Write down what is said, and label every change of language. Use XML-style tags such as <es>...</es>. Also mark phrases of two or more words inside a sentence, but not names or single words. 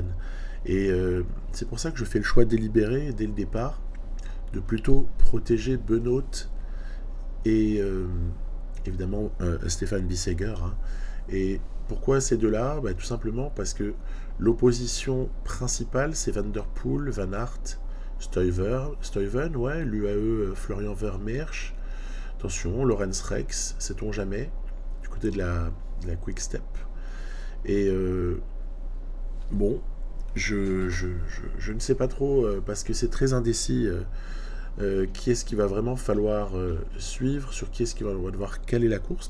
<fr>Et c'est pour ça que je fais le choix délibéré, dès le départ, de plutôt protéger Benoît et évidemment Stefan Bissegger. Hein. Et pourquoi ces deux-là ? Tout simplement parce que l'opposition principale, c'est Van der Poel, Van Aert, Stuyven, l'UAE Florian Vermeersch. Attention, Lorenz Rex, sait-on jamais, du côté de la Quick Step. Et bon, je ne sais pas trop, parce que c'est très indécis, qui est-ce qu'il va vraiment falloir suivre, sur qui est-ce qu'il va devoir caler la course.</fr>